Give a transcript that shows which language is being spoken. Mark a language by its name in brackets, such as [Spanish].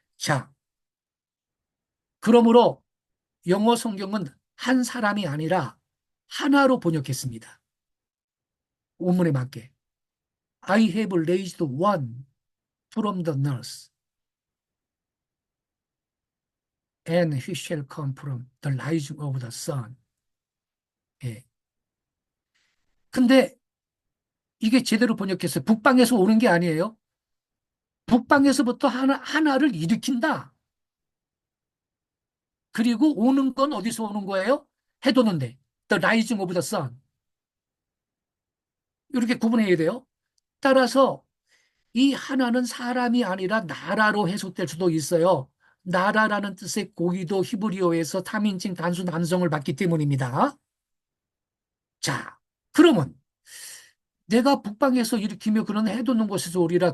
[Korean] 자, 그러므로 영어 성경은 한 사람이 아니라 하나로 번역했습니다. 원문에 맞게. [English] I have raised one from the nurse, and he shall come from the rising of the sun. [Korean] 예. 근데 이게 제대로 번역했어요. 북방에서 오는 게 아니에요. 북방에서부터 하나를 일으킨다. 그리고 오는 건 어디서 오는 거예요? 해돋는데 [English] The rising of the sun. [Korean] 이렇게 구분해야 돼요. 따라서 이 하나는 사람이 아니라 나라로 해석될 수도 있어요. 나라라는 뜻의 고기도 히브리어에서 3인칭 단수 남성을 받기 때문입니다. 자, 그러면 내가 북방에서 일으키며 그는 해돋는 곳에서 오리라.